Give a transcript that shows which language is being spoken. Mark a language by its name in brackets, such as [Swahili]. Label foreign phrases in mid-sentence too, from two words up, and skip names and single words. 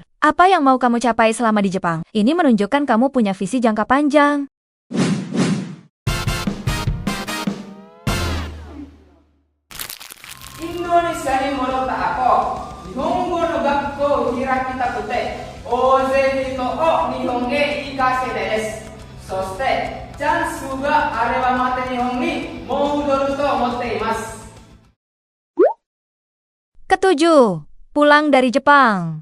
[Indonesian] Apa yang mau kamu capai selama di Jepang? Ini menunjukkan kamu punya visi jangka panjang. [Japanese] Indonesia に戻った後、日本語の学校を開きたくて、大勢の人を日本へ行かせたいです。そして、チャンスがあればまた日本に戻ると思っています。 [Indonesian] Ketujuh, pulang dari Jepang.